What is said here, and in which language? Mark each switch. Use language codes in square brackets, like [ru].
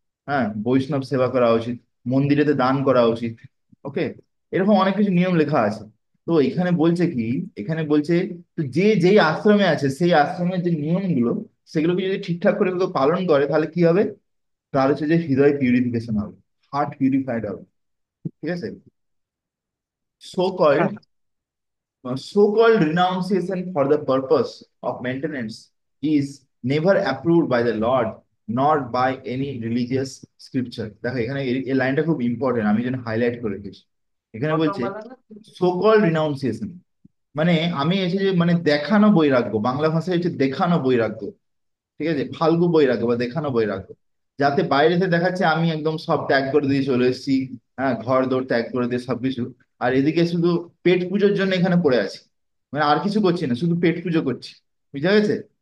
[bn] হ্যাঁ, বৈষ্ণব সেবা করা উচিত, মন্দিরেতে দান করা উচিত। ওকে। এরকম অনেক কিছু নিয়ম লেখা আছে। তো এখানে বলছে কি, এখানে বলছে তো যে যেই আশ্রমে আছে সেই আশ্রমের যে নিয়মগুলো, সেগুলোকে যদি ঠিকঠাক করে কেউ পালন করে তাহলে কি হবে, তার হচ্ছে যে হৃদয় পিউরিফিকেশন হবে, হার্ট পিউরিফাইড হবে। ঠিক আছে। [en] So called so-called renunciation for the purpose of maintenance is never approved by the Lord, not by any religious scripture. [bn] দেখো এখানে এই লাইনটা খুব ইম্পর্টেন্ট, আমি যেন হাইলাইট করে রেখেছি। এখানে বলছে সো কল রিনাউন্সিয়েশন, মানে আমি এসে যে মানে দেখানো বৈরাগ্য, বাংলা ভাষায় হচ্ছে দেখানো বৈরাগ্য, ঠিক আছে, ফালতু বৈরাগ্য বা দেখানো বৈরাগ্য, যাতে বাইরে থেকে দেখাচ্ছে আমি একদম সব ত্যাগ করে দিয়ে চলে এসেছি, হ্যাঁ, ঘর দৌড় ত্যাগ করে দিয়ে সবকিছু, আর এদিকে শুধু পেট পুজোর জন্য এখানে পড়ে আছি, মানে আর কিছু করছি না, শুধু পেট পুজো করছি। বুঝা গেছে?